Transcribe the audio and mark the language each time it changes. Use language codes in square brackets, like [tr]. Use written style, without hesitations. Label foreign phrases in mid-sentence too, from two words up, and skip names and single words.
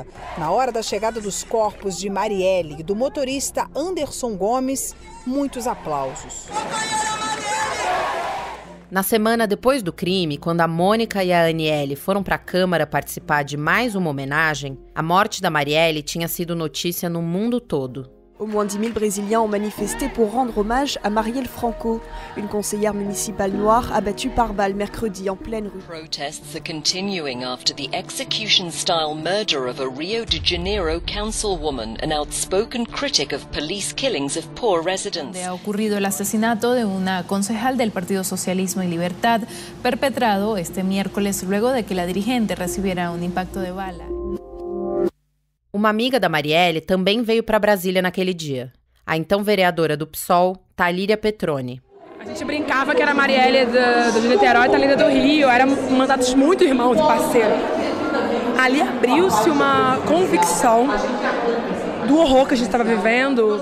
[pt] Na hora da chegada dos corpos de Marielle e do motorista Anderson Gomes, muitos aplausos. Na semana depois do crime, quando a Mônica e a Aniele foram para a Câmara participar de mais uma homenagem, a morte da Marielle tinha sido notícia no mundo todo. [fr] Au moins 10 000 Brésiliens ont manifesté pour rendre hommage à Marielle Franco, une conseillère municipale noire abattue par balle mercredi en pleine rue. [en] Protests are continuing after the execution-style murder of a Rio de Janeiro councilwoman, an outspoken critic of police killings of poor residents. [es] Ha ocurrido el asesinato de una concejal del Partido Socialismo y Libertad, perpetrado este miércoles luego de que la dirigente recibiera un impacto de bala. [pt] Uma amiga da Marielle também veio para Brasília naquele dia. A então vereadora do PSOL, Thalíria Petroni. A gente brincava que era a Marielle de Niterói e Thalíria do Rio. Eram mandatos muito irmãos e parceiros. Ali abriu-se uma convicção do horror que a gente estava vivendo.